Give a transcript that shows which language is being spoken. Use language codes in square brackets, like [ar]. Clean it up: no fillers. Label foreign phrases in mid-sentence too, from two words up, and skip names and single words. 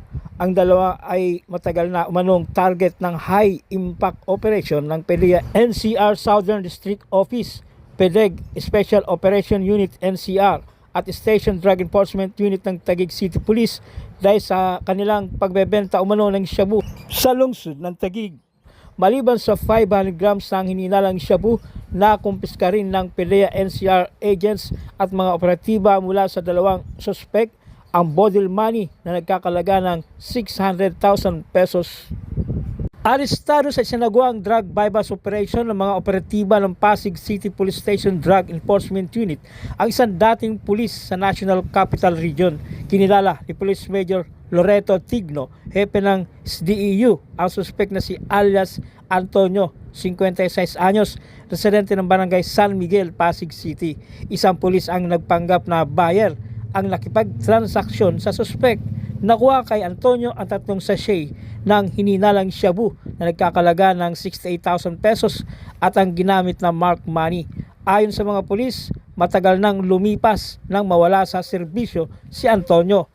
[tl] Ang dalawa ay matagal na umanong target ng [en] high impact operation [tl] ng PDEA NCR Southern District Office, PDEG Special Operation Unit NCR at Station Drug Enforcement Unit ng Taguig City Police dahil sa kanilang pagbebenta umano ng shabu sa lungsod ng Taguig. Maliban sa 500 grams ng hininalang shabu, nakumpiska rin ng PDEA NCR agents at mga operatiba mula sa dalawang suspect ang [en] bottle money [tl] na nagkakalaga ng 600,000 pesos. Arestado sa isinagawang [en] drug bypass operation [tl] ng mga operatiba ng Pasig City Police Station Drug Enforcement Unit ang isang dating pulis sa National Capital Region. Kinilala ni Police Major Loreto Tigno, hepe ng SDEU, ang suspect na si alias Antonio, 56 anyos, residente ng barangay San Miguel, Pasig City. Isang pulis ang nagpanggap na buyer ang nakipagtransaksyon sa suspect. Nakuha kay Antonio ang 3 sachet ng hininalang shabu na nagkakalaga ng 68,000 pesos at ang ginamit na [en] mark money. [tl] Ayon sa mga pulis, matagal nang lumipas nang mawala sa serbisyo si Antonio.